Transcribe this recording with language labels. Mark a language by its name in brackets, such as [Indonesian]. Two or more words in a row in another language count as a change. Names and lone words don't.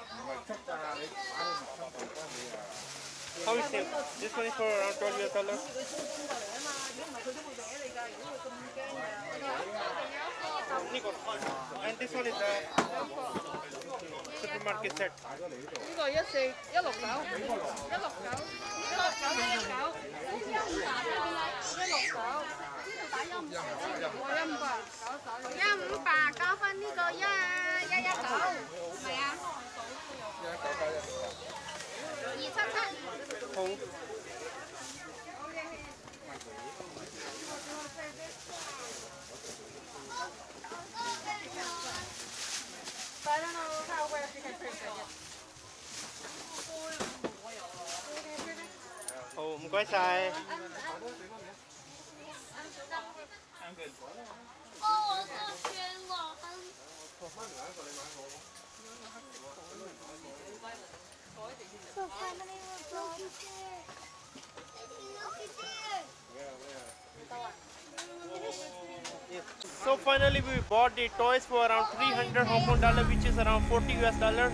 [English] How is it? This one is for around $12. And this one is a supermarket set. [Cantonese] 呢個169，169，169，169，169，159，加分呢個119，係咪啊？277。好。 [English] But I don't know where you can print it. [Cantonese] 好，唔該晒。 [English] so finally we're done. So finally we bought the toys for around 300 Hong Kong dollar, which is around 40 US dollar.